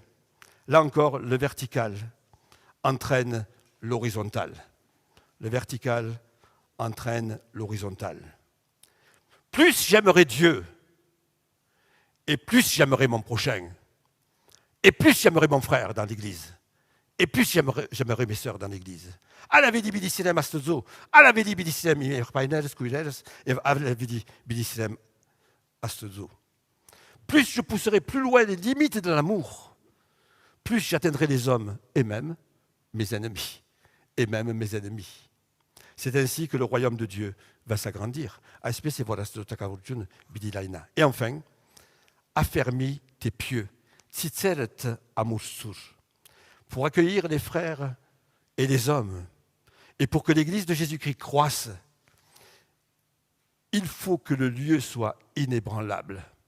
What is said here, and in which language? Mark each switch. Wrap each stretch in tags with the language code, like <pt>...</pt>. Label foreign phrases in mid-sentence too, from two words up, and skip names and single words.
<fr>Là encore, le vertical entraîne l'horizontal. Le vertical entraîne l'horizontal. Plus j'aimerai Dieu, et plus j'aimerai mon prochain, et plus j'aimerai mon frère dans l'Église, et plus j'aimerai mes sœurs dans l'Église. Alavedi bidisirem astozo, alavedi bidisirem imerpainer skuileres, et alavedi bidisirem astozo. Plus je pousserai plus loin les limites de l'amour, plus j'atteindrai les hommes, et même mes ennemis, C'est ainsi que le royaume de Dieu va s'agrandir. Et enfin, affermis tes pieux, pour accueillir les frères et les hommes, et pour que l'Église de Jésus-Christ croisse, il faut que le lieu soit inébranlable.</fr>